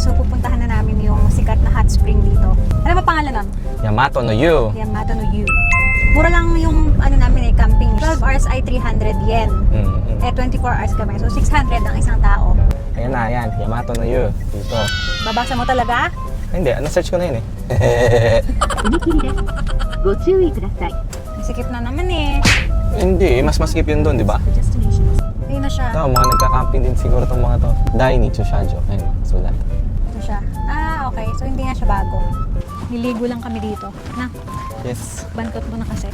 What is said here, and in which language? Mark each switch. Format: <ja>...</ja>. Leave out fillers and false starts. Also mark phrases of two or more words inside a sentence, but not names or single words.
<tl>So pupuntahan na namin yung sikat na</tl> <en>hot spring</en> <tl>dito. Ano ba pangalan nun? Yamato no Yu. Yamato no Yu. Mura lang yung camping. 12 hours ay 300 yen. Eh 24 hours kami. So 600 ang isang tao. Ayan na, ayan. Yamato no Yu. Dito. Babasa mo talaga? Hindi, na-search ko na yun eh.</tl> <ja>踏切です。ご注意ください。</ja> <tl>Sikip na naman eh. Hindi, mas maskip yun doon, di ba? Ayun na siya. Ito, mga nagka-camping din siguro itong mga to. Dainichi Shajo. Ayun, sulat. Ito siya. Ah, okay. So hindi nga siya bago. Niligo lang kami dito. Na, Yes. bantot mo na kasi.</tl>